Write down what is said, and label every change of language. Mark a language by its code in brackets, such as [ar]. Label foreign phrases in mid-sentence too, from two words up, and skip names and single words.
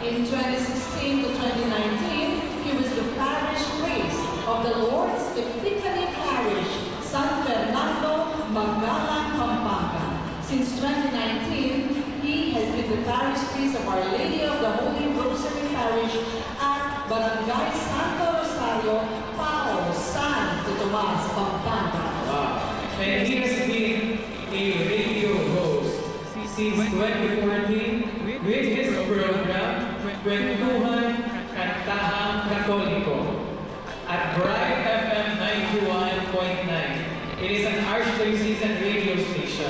[en] In 2016 to 2019, he was the parish priest of the Lord's Epiphany Parish, San Fernando, Magalang, Pampanga. Since 2019, he has been the parish priest of Our Lady of the Holy Rosary Parish at Barangay Santo Rosario, Pao, Santo Tomas, Pampanga. Wow. And he has been a radio host since 2014 with his program, Kwentuhan Kantahang Katoliko at Bright FM 91.9. It is an archdiocesan radio station.